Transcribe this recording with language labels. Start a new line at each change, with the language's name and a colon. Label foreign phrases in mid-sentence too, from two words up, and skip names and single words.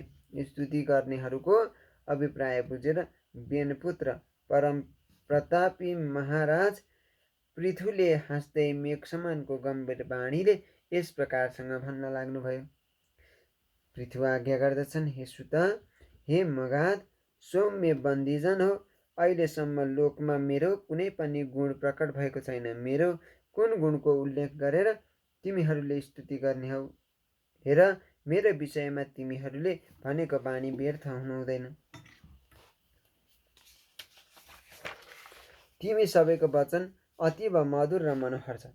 Nepali: स्तुति गर्नेहरूको अभिप्राय बुझेर बेनपुत्र परम प्रतापी महाराज पृथुले हाँस्दै मेघसमानको गम्भीर बाणीले यस प्रकारसँग भन्न लाग्नुभयो। पृथु आज्ञा गर्दछन्, हे सुत, हे मगाध, सौम्य बन्दीजन हो, अहिलेसम्म लोकमा मेरो कुनै पनि गुण प्रकट भएको छैन। मेरो कुन गुणको उल्लेख गरेर तिमीहरूले स्तुति गर्ने हौ? हेर, मेरो विषयमा तिमीहरूले भनेको बाणी व्यर्थ हुनुहुँदैन। तिमी सबैको वचन अतीव मधुर र मनोहर छ।